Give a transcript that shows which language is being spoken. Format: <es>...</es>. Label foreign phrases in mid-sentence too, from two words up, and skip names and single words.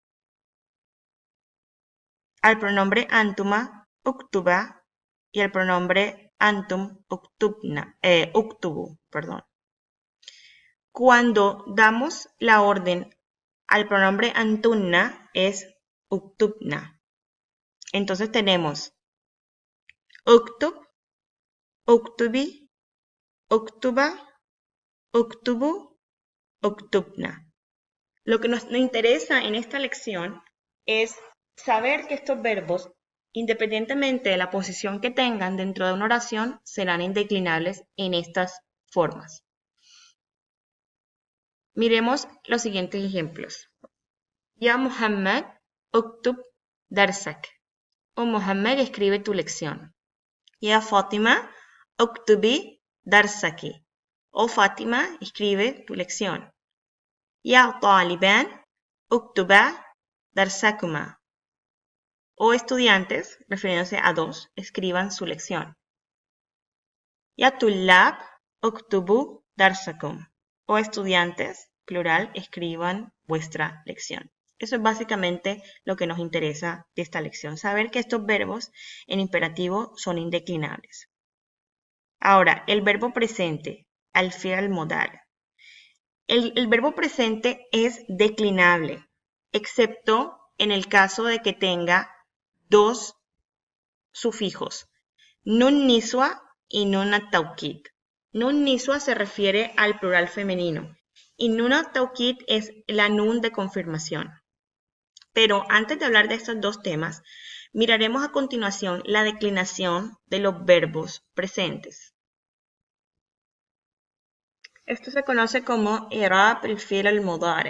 <es>Al pronombre</es> <ar>أنتما، اكتبا,</ar> <es>y al pronombre</es> <ar>أنتم، اكتبوا,</ar> <es>perdón. Cuando damos la orden al pronombre antunna, es uktubna. Entonces tenemos</es> <ar>اكتب، اكتبي، اكتبا، اكتبوا، اكتبن.</ar> <es>Lo que nos interesa en esta lección es saber que estos verbos, independientemente de la posición que tengan dentro de una oración, serán indeclinables en estas formas. Miremos los siguientes ejemplos.</es> <ar>يا محمد، اكتب درسك.</ar> <es>O Muhammad, escribe tu lección.</es> <ar>يا فاطمة، اكتبي درسك.</ar> <es>O Fatima, escribe tu lección.</es> <ar>يا طالبان، اكتبا درسكما.</ar> <es>O estudiantes, refiriéndose a dos, escriban su lección.</es> <ar>يا طلاب، اكتبوا درسكم.</ar> <es>O estudiantes, plural, escriban vuestra lección. Eso es básicamente lo que nos interesa de esta lección, saber que estos verbos en imperativo son indeclinables. Ahora, el verbo presente,</es> <ar>الفعل المضارع.</ar> <es>El verbo presente es declinable, excepto en el caso de que tenga dos sufijos,</es> <ar>نون النسوة</ar> <es>y</es> <ar>نون التوكيد. نون النسوة</ar> <es>se refiere al plural femenino y</es> <ar>نون التوكيد</ar> <es>es la nun de confirmación. Pero antes de hablar de estos dos temas, miraremos a continuación la declinación de los verbos presentes. Esto se conoce como</es> <ar>إعراب الفعل المضارع'.</ar>